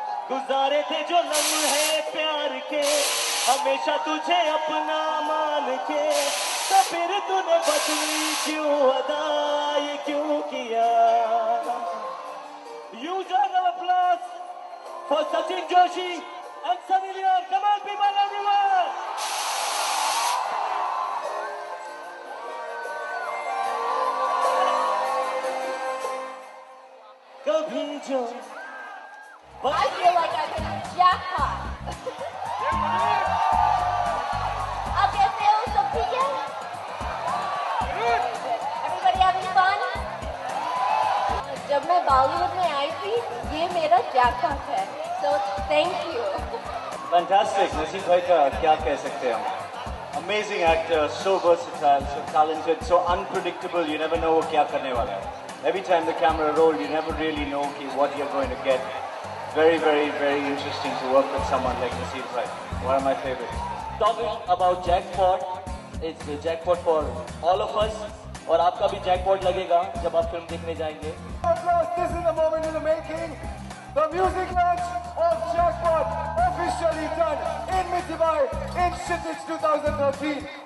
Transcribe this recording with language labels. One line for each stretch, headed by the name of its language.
Hindi: गुजारे थे जो लम्हे प्यार के, हमेशा तुझे अपना मान के, तो फिर तूने बदली क्यों अदा, ये क्यों किया?
English: Use your applause Sachin Joshi and Sunny Leon. Come on, people, everyone!
Hindi: कभी जो
English: I feel like I hit a jackpot.
Hindi: आप कैसे हो? सब ठीक है?
English: Everybody having fun?
Hindi: जब मैं बॉलीवुड में आई थी, ये मेरा जैकपॉट है.
English: So thank you. Fantastic.
Hindi: नसीब भाई का क्या कह सकते हैं हम?
English: Amazing actor, so versatile, so talented, so unpredictable. You never know
Hindi: वो क्या करने वाला है.
English: Every time the camera rolls, you never really know what you're going to get. Very, very, very interesting to work with someone like Naseer Bhai. One of my favorites. Talking about jackpot, it's the jackpot for all of us.
Hindi: और आपका भी jackpot लगेगा जब आप film देखने जाएंगे.
English: This is the moment in the making. The music launch of Jackpot officially done in Mumbai in Shitich 2013.